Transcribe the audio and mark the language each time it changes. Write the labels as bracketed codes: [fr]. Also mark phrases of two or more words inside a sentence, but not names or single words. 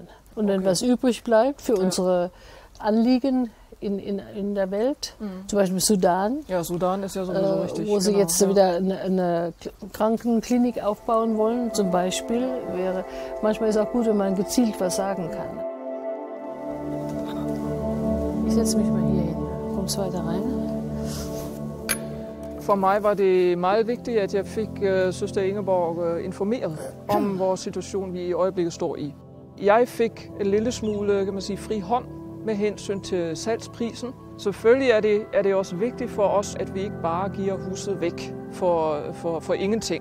[de] Und wenn was übrig bleibt für unsere Anliegen in der Welt, zum Beispiel Sudan. Ja, Sudan ist ja sowieso richtig. Wo sie jetzt wieder eine Krankenklinik aufbauen wollen, zum Beispiel. Manchmal ist es auch gut, wenn man gezielt was sagen kann. Ich setze mich mal hier hin. Kommst weiter rein? [da] For mig var det meget vigtigt, at jeg fik søster Ingeborg informeret om vores situation, vi i øjeblikket står i. Jeg fik en lille smule, kan man sige, fri hånd med hensyn til salgsprisen. Selvfølgelig er det også vigtigt for os, at vi ikke bare giver huset væk for ingenting.